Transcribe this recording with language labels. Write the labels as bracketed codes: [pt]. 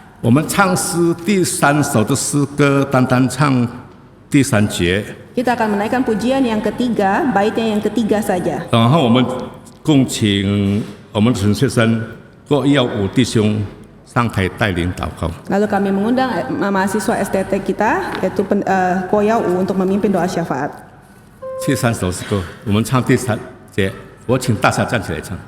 [zh] 我们唱诗第3首的诗歌，单单唱第3节， [id] Kita akan menaikkan pujian yang ketiga, baitnya yang ketiga saja. [zh] 然后我们共请我们陈先生郭耀武弟兄上台带领祷告。 [id] Lalu kami mengundang mahasiswa STT kita, yaitu Ko Yau untuk memimpin doa syafaat. [zh] 第3首诗歌，我们唱第3节，我请大家站起来唱。